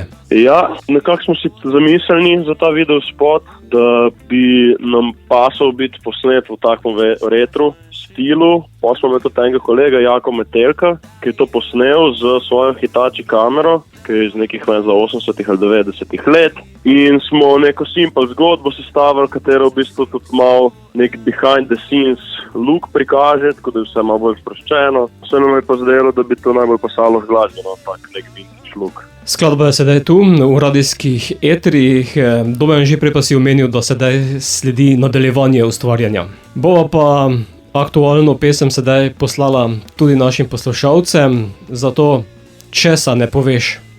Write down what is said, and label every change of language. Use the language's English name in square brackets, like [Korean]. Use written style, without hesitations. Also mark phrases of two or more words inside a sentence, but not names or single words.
[Slovenian] Ja, nekako smo si zamislili za ta video spot, da bi nam pasal biti posnet v takem retro stilu. Pa smo imeli tudi enega kolega, Jako Metelka, ki je to posnel z svojo Hitachi kamero, ki je iz nekih 80 ali 90 let. In smo neko simple zgodbo sestavili, katero v bistvu tudi malo nek [English] behind the scenes look [Slovenian] prikaže, tako da je vse malo bolj sproščeno. Vse nam je pa zdelo, da bi to najbolj pasalo z glasbeno, tak nek [English] vintage look. [Slovenian] Skladba je sedaj tu, v radijskih etrih. Domen že prej pa si omenil, da sedaj sledi nadaljevanje ustvarjanja. Bova pa aktualno pesem sedaj poslala tudi našim poslušalcem, zato česa ne poveš?